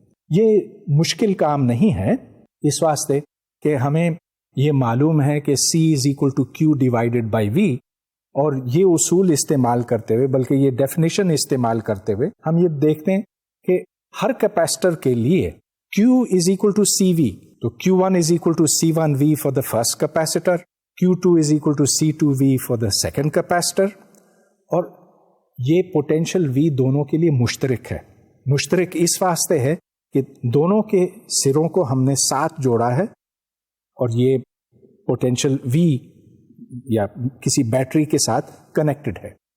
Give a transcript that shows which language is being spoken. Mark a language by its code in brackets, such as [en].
[ur] یہ مشکل کام نہیں ہے اس واسطے کہ ہمیں یہ معلوم ہے کہ [en] C is equal to Q divided by V، [ur] اور یہ اصول استعمال کرتے ہوئے، بلکہ یہ ڈیفینیشن استعمال کرتے ہوئے ہم یہ دیکھتے ہیں کہ ہر کیپیسٹر کے لیے [en] Q is equal to CV. تو Q1 is equal to C1V for the first capacitor, Q2 is equal to C2V for the second capacitor. [ur] اور یہ potential V دونوں کے لیے مشترک ہے. مشترک اس واسطے ہے کہ دونوں کے سروں کو ہم نے ساتھ جوڑا ہے اور یہ potential V یا کسی بیٹری کے ساتھ کنیکٹڈ ہے.